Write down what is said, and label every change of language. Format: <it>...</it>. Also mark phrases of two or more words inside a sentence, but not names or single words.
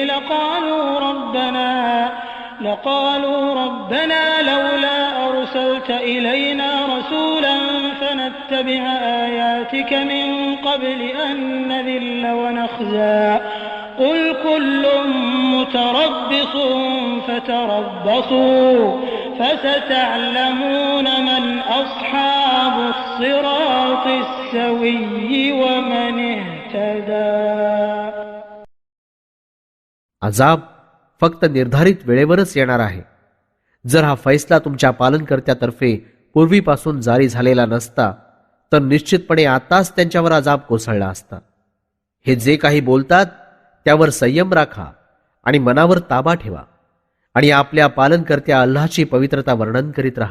<ar>لقالوا ربنا لولا أرسلت إلينا رسولا فنتبع آياتك من قبل أن نذل ونخزى قل كل متربص فتربصوا فستعلمون من أصحاب الصراط السوي ومن اهتدى.</ar> <mr>अजाब फक्त निर्धारित वेळेवरच येणार आहे. जर हा फैसला तुमच्या पालनकर्त्यातर्फे पूर्वीपासून जारी झालेला नसता तर निश्चितपणे आताच त्यांच्यावर अजाब कोसळला असता. हे जे काही बोलतात त्यावर संयम राखा आणि मनावर ताबा ठेवा आणि आपल्या पालनकर्त्या अल्लाहची पवित्रता वर्णन करीत राहा.</mr>